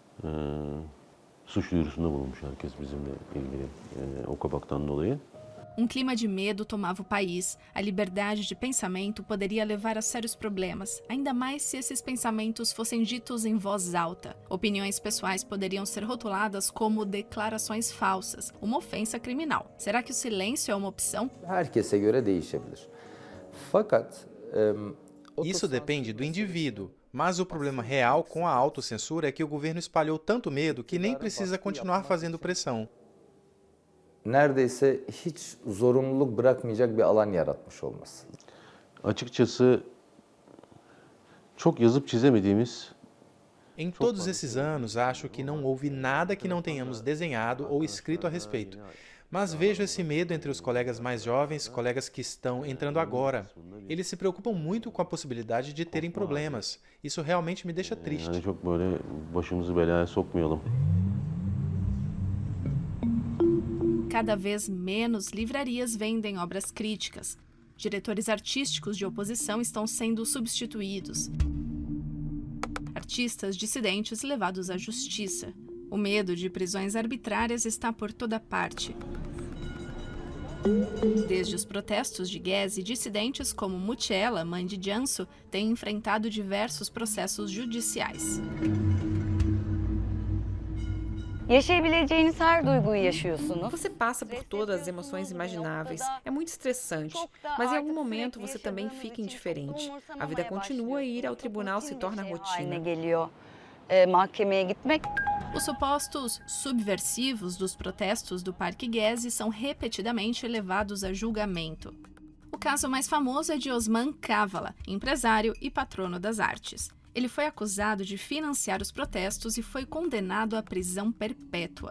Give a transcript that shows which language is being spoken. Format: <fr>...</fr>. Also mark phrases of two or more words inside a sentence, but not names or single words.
<pt>Um clima de medo tomava o país. A liberdade de pensamento poderia levar a sérios problemas, ainda mais se esses pensamentos fossem ditos em voz alta. Opiniões pessoais poderiam ser rotuladas como declarações falsas, uma ofensa criminal. Será que o silêncio é uma opção?</pt> <tr>Herkese göre değişebilir. Fakat</tr> <pt>isso depende do indivíduo, mas o problema real com a autocensura é que o governo espalhou tanto medo que nem precisa continuar fazendo pressão.</pt> <tr>Neredeyse hiç zorunluluk bırakmayacak bir alan yaratmış olması. Açıkçası çok yazıp çizemediğimiz.</tr> <pt>Em todos esses anos, acho que não houve nada que não tenhamos desenhado ou escrito a respeito. Mas vejo esse medo entre os colegas mais jovens, colegas que estão entrando agora. Eles se preocupam muito com a possibilidade de terem problemas. Isso realmente me deixa triste.</pt> <tr>Yani çok böyle başımızı belaya sokmayalım.</tr> <pt>Cada vez menos livrarias vendem obras críticas. Diretores artísticos de oposição estão sendo substituídos. Artistas dissidentes levados à justiça. O medo de prisões arbitrárias está por toda parte. Desde os protestos de Gezi, dissidentes como Muçela, mãe de Cansu, têm enfrentado diversos processos judiciais.</pt> <tr>Yaşayabileceğiniz her duyguyu yaşıyorsunuz.</tr> <pt>Você passa por todas as emoções imagináveis. É muito estressante, mas em algum momento você também fica indiferente. A vida continua e ir ao tribunal se torna rotina.</pt> <tr>Mahkemeye gitmek.</tr> <pt>Os supostos subversivos dos protestos do Parque Gezi são repetidamente levados a julgamento. O caso mais famoso é de Osman Kavala, empresário e patrono das artes. Ele foi acusado de financiar os protestos e foi condenado à prisão perpétua.</pt>